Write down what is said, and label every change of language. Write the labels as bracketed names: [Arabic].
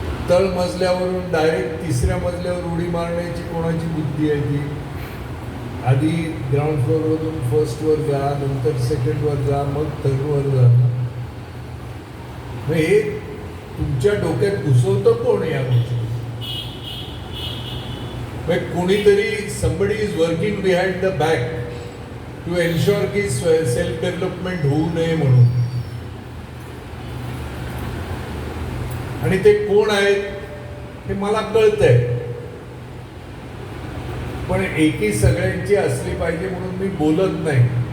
[Marathi] तळ मजल्यावरून डायरेक्ट 3ऱ्या मजल्यावर उडी मारण्याची कोणाची बुद्धी आहे ती? आधी ग्राउंड फ्लोअरवरून 1st वर जा, नंतर 2nd वर जा, मग 3rd वर जा. मग हे तुमच्या डोक्यात घुसवतं कोण या गोष्टी? कोणीतरी [English] somebody is working behind the back to ensure [Marathi] की सेल्फ डेव्हलपमेंट होऊ नये म्हणून. आणि ते कोण आहेत हे मला कळतंय, पण एकी सगळ्यांची असली पाहिजे म्हणून मी बोलत नाही.